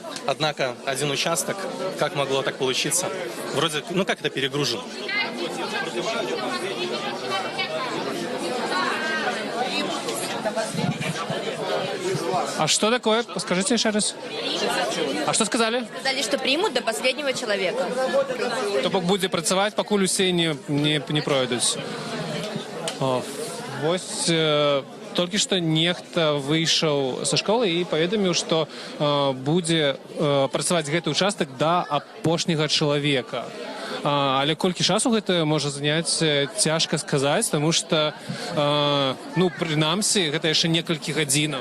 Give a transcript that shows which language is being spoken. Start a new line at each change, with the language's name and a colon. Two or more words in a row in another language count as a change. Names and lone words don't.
Russian: Однако один участок, как могло так получиться, вроде, как это перегружен. А что такое? Скажите еще раз. А что сказали? Сказали, что примут до последнего человека.
Belarusian: То бок будзе працаваць, пакуль усе не пройдуць. Вось толькі што нехта выйшаў са школы і паведаміў, што будзе працаваць гэты участак да апошняга чалавека. Але колькі часу гэта можа заняць, цяжка сказаць, таму што, прынамсі, гэта яшчэ некалькі гадзінаў.